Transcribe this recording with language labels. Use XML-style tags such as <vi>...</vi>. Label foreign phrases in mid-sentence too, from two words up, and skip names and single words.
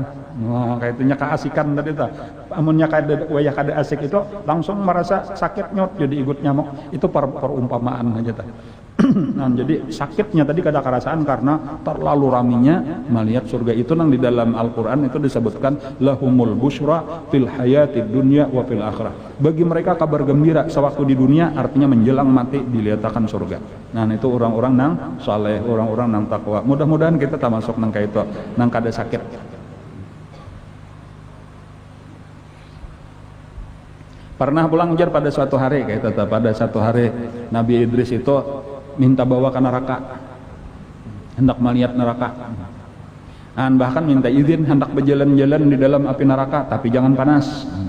<bjn>Wah, kayak keasikan tadi tuh. Amunnya kada wayah kada asik itu langsung merasa sakit nyot jadi igut nyamuk. Itu perumpamaan aja tuh. Nah, jadi sakitnya tadi kada kerasaan karena terlalu raminya melihat surga. Itu nang di dalam Al-Qur'an itu disebutkan</bjn> <ar>لهم البشرى في الحياة الدنيا وفي الآخرة.</ar> <bjn>Bagi mereka kabar gembira sewaktu di dunia, artinya menjelang mati dilihatkan surga. Nah, itu orang-orang nang saleh, orang-orang nang takwa. Mudah-mudahan kita termasuk nang kayak itu, nang kada sakit. Pernah pulang ujar pada suatu hari kayak itu, pada satu hari Nabi Idris itu minta bawa ke neraka, hendak melihat neraka, bahkan minta izin hendak berjalan-jalan di dalam api neraka, tapi jangan panas.</bjn>